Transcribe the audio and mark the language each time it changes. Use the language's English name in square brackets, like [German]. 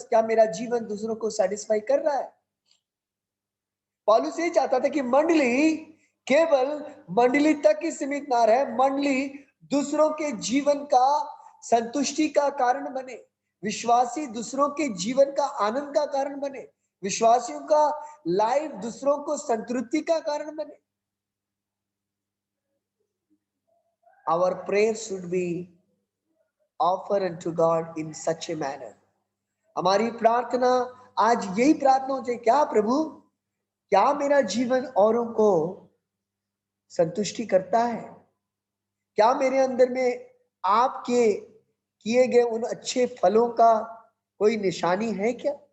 [Hindi] क्या मेरा जीवन दूसरों को सेटिस्फाई कर रहा है? पौलुस ये चाहता था कि मंडली केवल मंडली तक ही सीमित ना रहे, मंडली दूसरों के जीवन का संतुष्टि का कारण बने, विश्वासी दूसरों के जीवन का आनंद का कारण बने, विश्वासियों का लाइफ दूसरों को संतृप्ति का कारण बने। [English] Our prayer should be offered unto God in such a manner। [Hindi] हमारी प्रार्थना आज यही प्रार्थना हो चाहिए, क्या प्रभु, क्या मेरा जीवन औरों को संतुष्टि करता है? क्या मेरे अंदर में आपके किए गए उन अच्छे फलों का कोई निशानी है क्या?